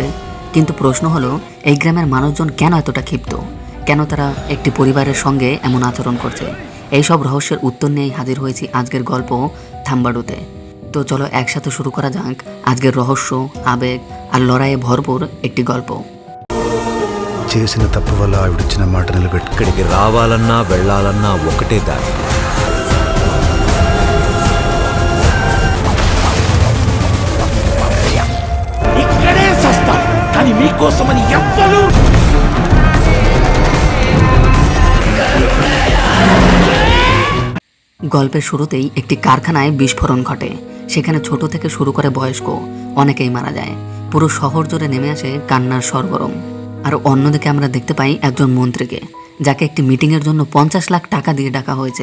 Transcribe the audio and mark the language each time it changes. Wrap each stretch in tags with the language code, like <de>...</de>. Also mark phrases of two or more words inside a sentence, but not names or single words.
<bn>কিন্তু প্রশ্ন হলো, এই গ্রামের মানুষজন কেন এতটা ক্ষিপ্ত? কেন তারা একটি পরিবারের সঙ্গে এমন আচরণ করছে? এইসব রহস্যের উত্তর নিয়েই হাজির হয়েছি আজকের গল্প থাম্বাডুতে। তো চলো একসাথে শুরু করা যাক আজকের রহস্য, আবেগ আর লড়াইয়ে ভরপুর একটি গল্প।</bn> <te>చేసిన తప్పు వల్ల ఆవిడిచ్చిన మాట నిలబెట్టుకు ఇక్కడికి రావాలన్నా వెళ్ళాలన్నా ఒకటే దారి. ఇక్కడే సస్తా కానీ మీకోసమని ఎవ్వరు.</te> <bn>গল্পের শুরুতেই একটি কারখানায় বিস্ফোরণ ঘটে। সেখানে ছোট থেকে শুরু করে বয়স্ক অনেকেই মারা যায়। পুরো শহর জুড়ে নেমে আসে কান্নার সরগরম। আর অন্যদিকে আমরা দেখতে পাই একজন মন্ত্রীকে, যাকে একটি মিটিংয়ের জন্য 50 লাখ টাকা দিয়ে ডাকা হয়েছে।</bn>